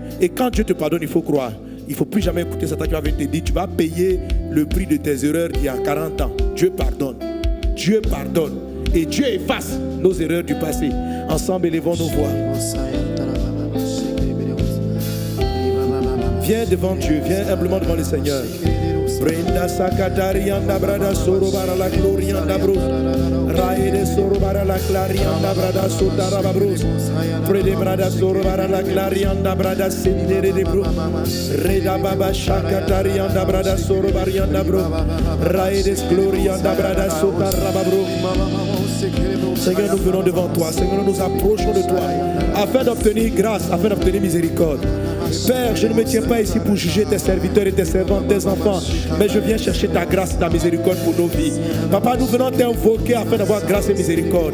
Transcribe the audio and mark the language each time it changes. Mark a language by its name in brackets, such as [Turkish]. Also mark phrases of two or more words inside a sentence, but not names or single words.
[French] Et quand Dieu te pardonne, il faut croire. Il ne faut plus jamais écouter Satan qui va te dire tu vas payer le prix de tes erreurs d'il y a 40 ans. Dieu pardonne. Dieu pardonne. Et Dieu efface nos erreurs du passé. Ensemble, élevons nos voix. Viens devant Dieu. Viens humblement devant le Seigneur. Brenda sakatarianda brada soro bara la glorianda bros. Raide soro bara la clarianda brada sotara babros. Prede brada soro bara la clarianda brada sendere de bro. Reda baba shakatarianda brada soro barianda bro. Raide glorianda brada sotara babro. Seigneur, nous venons devant toi. Seigneur, nous nous approchons de toi afin d'obtenir grâce, afin d'obtenir miséricorde. Père, je ne me tiens pas ici pour juger tes serviteurs et tes servantes, tes enfants, mais je viens chercher ta grâce, ta miséricorde pour nos vies. Papa, nous venons t'invoquer afin d'avoir grâce et miséricorde.